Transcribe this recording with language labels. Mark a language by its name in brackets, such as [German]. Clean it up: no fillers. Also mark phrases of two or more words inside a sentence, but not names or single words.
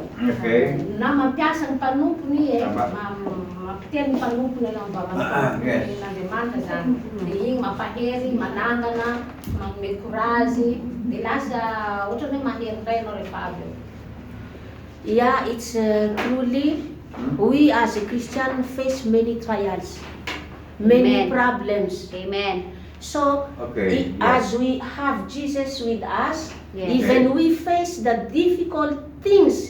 [English] Okay. [Malagasy] na mampiasa ny mpanompony Tama. mampiteny ny mpanompony ianao mba [English] Yes. [Malagasy] man'Andriamanitra zany dia igny mampahery manangana manome courage dia lasa ohatrany hoe mahery indray ianao rehefa avy eo. [English] Yeah, it's truly, we as a Christian face many trials, many Amen. problems. Amen. So, Okay, as we have Jesus with us, Yes. even we face the difficult things,